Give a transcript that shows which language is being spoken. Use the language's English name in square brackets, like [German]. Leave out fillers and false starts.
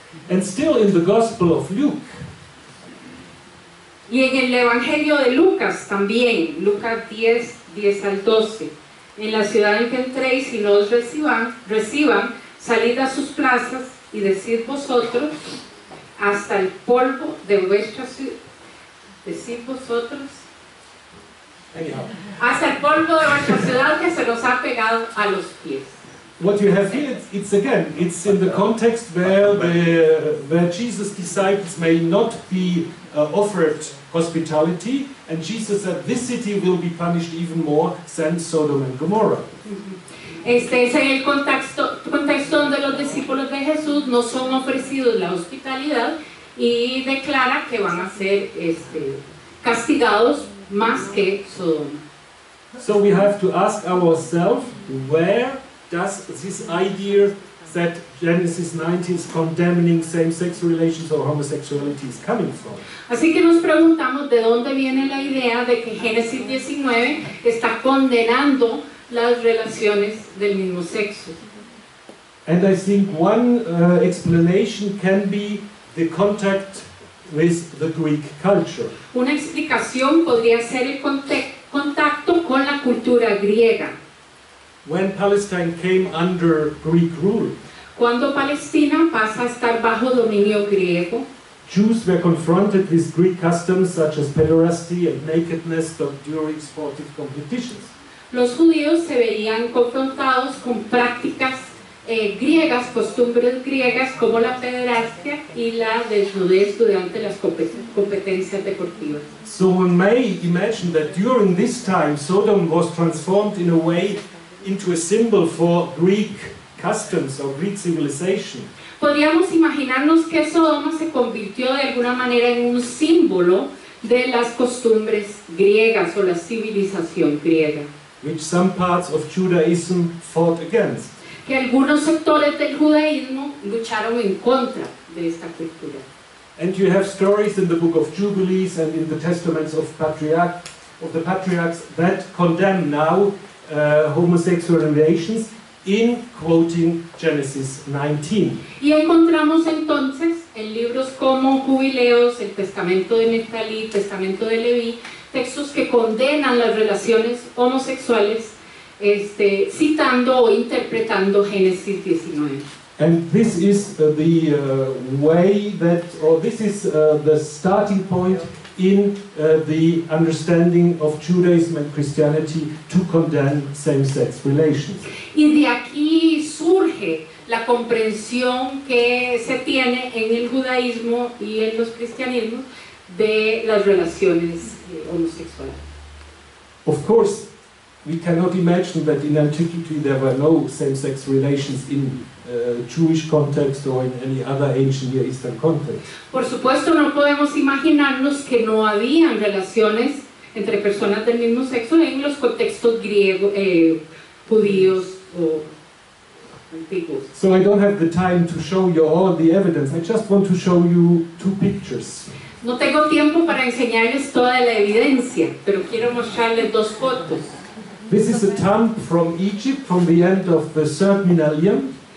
[English] And still in the Gospel of Luke, [Spanish] y en el Evangelio de Lucas también, Lucas 10, 10 al 12, en la ciudad en que entréis y no os reciban, salid a sus plazas y decid vosotros, hasta el polvo de vuestra ciudad, decid vosotros, hasta el polvo de vuestra ciudad que se nos ha pegado a los pies. [English] What you have here, it's in the context where Jesus' disciples may not be offered hospitality, and Jesus said this city will be punished even more than Sodom and Gomorrah. [Spanish] Este es el contexto donde los discípulos de Jesús no son ofrecidos la hospitalidad y declara que van a ser castigados más que Sodoma. [English] So we have to ask ourselves, where does this idea that Genesis 19 is condemning same-sex relations or homosexuality is coming from? [Spanish] Así que nos preguntamos de dónde viene la idea de que Génesis 19 está condenando las relaciones del mismo sexo. [English] And I think one explanation can be the contact with the Greek culture. [Spanish] Una explicación podría ser el contacto con la cultura griega. [English] When Palestine came under Greek rule, [Spanish] cuando Palestina pasa a estar bajo dominio griego, [English] Jews were confronted with Greek customs such as pederasty and nakedness during sportive competitions. [Spanish] Los judíos se verían confrontados con prácticas griegas, costumbres griegas como la pederastia y la desnudez durante las competencias deportivas. [English] So one may imagine that during this time Sodom was transformed in a way into a symbol for Greek customs or Greek civilization. [Spanish] Podríamos imaginarnos que Sodoma se convirtió de alguna manera en un símbolo de las costumbres griegas o la civilización griega. [English] Which some parts of Judaism fought against. [Spanish] Que algunos sectores del judaísmo lucharon en contra de esta cultura. [English] And you have stories in the book of Jubilees and in the testaments of the patriarchs that condemn now homosexual relations in quoting Genesis 19. [Spanish] Y encontramos entonces en libros como Jubileos, el Testamento de Neftalí, el Testamento de Leví, textos que condenan las relaciones homosexuales, citando o interpretando Génesis 19. [English] And this is the way that, or this is the starting point in the understanding of Judaism and Christianity to condemn same-sex relations. [Spanish] Y de aquí surge la comprensión que se tiene en el judaísmo y en los cristianismos de las relaciones homosexuales. [English] Of course, we cannot imagine that in antiquity there were no same-sex relations in Jewish context or in any other ancient Near Eastern context. [Spanish] Por supuesto, no podemos imaginarnos que no habían relaciones entre personas del mismo sexo en los contextos griegos, judíos o antiguos. [English] So I don't have the time to show you all the evidence. I just want to show you two pictures. [Spanish] No tengo tiempo para enseñarles toda la evidencia, pero quiero mostrarles dos fotos. [English] This is a tomb from Egypt from the end of the 3rd millennium.